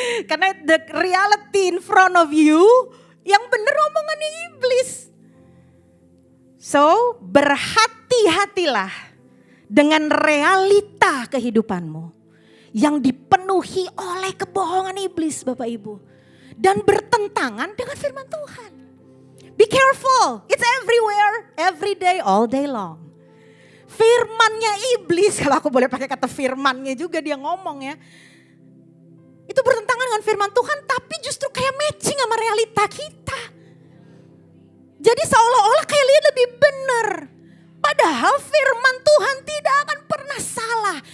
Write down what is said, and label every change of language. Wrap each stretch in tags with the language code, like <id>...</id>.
<id>Karena</id> <en>the reality in front of you,</en> <id>yang benar omongannya iblis. So berhati-hatilah dengan realita kehidupanmu. Yang dipenuhi oleh kebohongan iblis Bapak Ibu. Dan bertentangan dengan firman Tuhan.</id> <en>Be careful, it's everywhere, every day, all day long.</en> <id>Firmannya iblis, kalau aku boleh pakai kata firmannya juga dia ngomong ya. Itu bertentangan dengan firman Tuhan tapi justru kayak matching sama realita kita. Jadi seolah-olah kayak lihat lebih benar. Padahal firman Tuhan tidak akan pernah salah.</id>